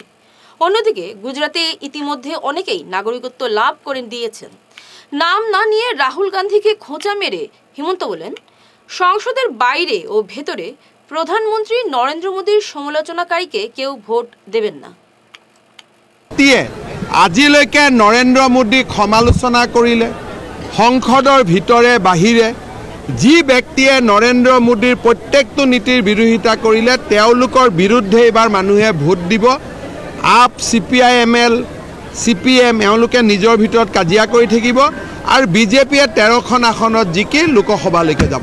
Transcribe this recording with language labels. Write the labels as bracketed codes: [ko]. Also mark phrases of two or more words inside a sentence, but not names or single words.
[bn] অন্যদিকে গুজরাটে ইতিমধ্যে অনেকেই নাগরিকত্ব লাভ করে দিয়েছেন। নাম না নিয়ে রাহুল গান্ধীকে খোঁচা মেরে হিমন্ত বলেন, সংসদের বাইরে ও ভেতরে প্রধানমন্ত্রী নরেন্দ্র মোদীর সমালোচনাকারীকে কেউ ভোট দেবেন না। [as] আজিলৈকে নৰেন্দ্ৰ মোদীক সমালোচনা কৰিলে সংসদৰ ভিতৰে বাহিৰে যি ব্যক্তিয়ে নৰেন্দ্ৰ মোদীৰ প্ৰত্যেকটো নীতিৰ বিৰোধিতা কৰিলে তেওঁলোকৰ বিৰুদ্ধে এইবাৰ মানুহে ভোট দিব। আপ CPIML CPM এওঁলোকে নিজৰ ভিতৰত কাজিয়া কৰি থাকিব আৰু বিজেপিয়ে ১৩খন আসনত জিকি লোকসভালৈকে যাব।